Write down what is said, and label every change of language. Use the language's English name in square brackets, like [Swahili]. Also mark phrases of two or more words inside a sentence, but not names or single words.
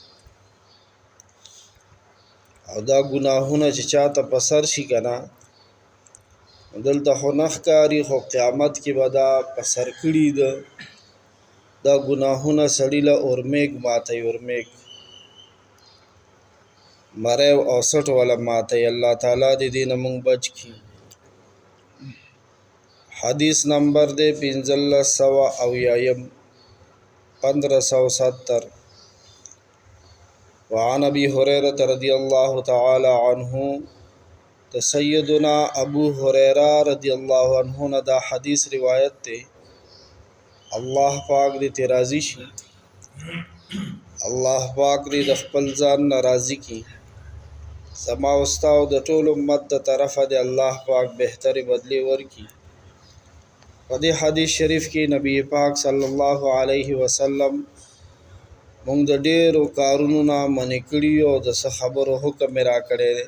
[Pashto] او دا ګناهونه چې چاته په سر شي که نه، دلته خو نه ښکاري، خو قیامت کې به دا په سر کړي ده. دا ګناهونه سړي له اورمیږ ماتوي، اورمیږ مریو او سټ والا ماتوي. الله تعالی دې دې نه موږ بچ کړي. حدیث نمبر دے 1570 [Arabic] وعن ابی هریرة رضی اللہ تعالی عنہ، [Pashto] سیدنا ابو هریرہ [Arabic] رضی اللہ عنہ [Pashto] نے دا حدیث روایت تے. اللہ پاک دې ته راضی شي، الله پاک دې د خپل ځان نه راضي کړي. زما او ستا او د ټول امت د طرفه دې الله پاک بهترې بدلې ورکړي. په دې حدیث شریف کې نبی پاک صلی الله علیه وسلم موږ د ډېرو کارونو نه منع کړي او د څه خبرو حکم را کړی دی.